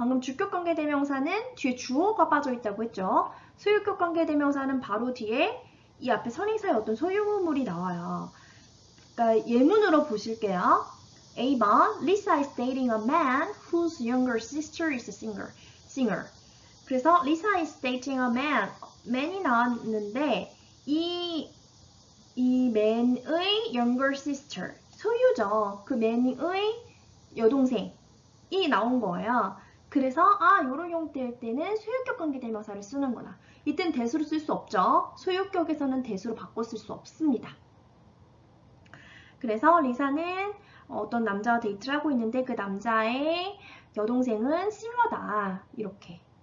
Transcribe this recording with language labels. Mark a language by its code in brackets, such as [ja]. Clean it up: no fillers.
[ko] 방금 주격 관계대명사는 뒤에 주어가 빠져 있다고 했죠. 소유격 관계대명사는 바로 뒤에 이 앞에 선행사의 어떤 소유물이 나와요. 그러니까 예문으로 보실게요. A번, [en] Lisa is dating a man whose younger sister is a singer. [ko] 그래서 [en] Lisa is dating a man [ko] 이 나왔는데 이 man의 [en] younger sister, [ko] 소유죠. 그 man의 여동생이 나온 거예요. 그래서 이런 형태일 때는 소유격 관계대명사를 쓰는구나. 이땐 대수로 쓸 수 없죠. 소유격에서는 대수로 바꿔 쓸 수 없습니다. 그래서 리사는 어떤 남자와 데이트를 하고 있는데 그 남자의 여동생은 싱어다. 이렇게.